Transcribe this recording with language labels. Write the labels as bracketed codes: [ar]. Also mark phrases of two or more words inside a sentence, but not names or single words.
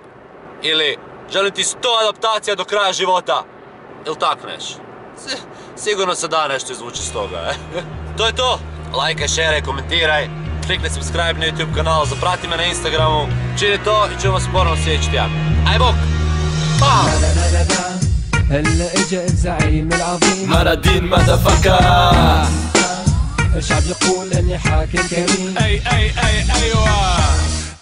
[hr] Ili, želim ti 100 adaptacija do kraja života. Ili tak neš? Sigurno se da nešto izvući s toga, To je to! Lajkaj, šeraj, komentiraj, klikni subscribe na YouTube kanal, zaprati me na Instagramu, čini to i ćemo se ponovno sljedeći tjedan. Aj bok! Pa! [ar] هلا اجا الزعيم العظيم مرادين مدفكا الشعب يقول اني حاكم كريم اي ايوه